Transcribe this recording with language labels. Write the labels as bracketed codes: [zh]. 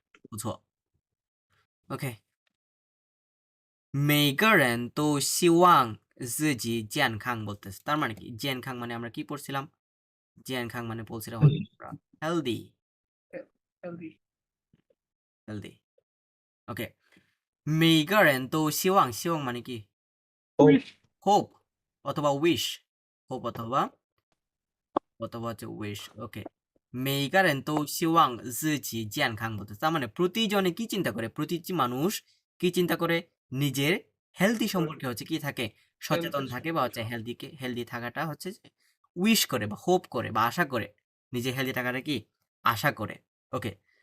[zh] 不错 OK。每个人都希望自己健康 [bn] বলতেছে, তার মানে কি 健康মানে আমরা কি পড়ছিলাম, 健康মানে বলছিলাম আমরা healthy, [en] healthy healthy OK。 [zh] 每个人都希望, 希望 [bn] মানে কি [en] wish hope অথবা wish, hope অথবা হচ্ছে wish OK। [zh] 每个人都希望自己健康 [bn] বলতেছে, তার মানে প্রতিজনে কি চিন্তা করে, প্রতিটি মানুষ কি চিন্তা করে নিজের হেলদি সম্পর্কে হচ্ছে কি থাকে সচেতন থাকে, বা হচ্ছে হেলদি থাকাটা হচ্ছে উইশ করে বা হোপ করে বা আশা করে, নিজে হেলদি থাকাটা কি আশা করে ওকে।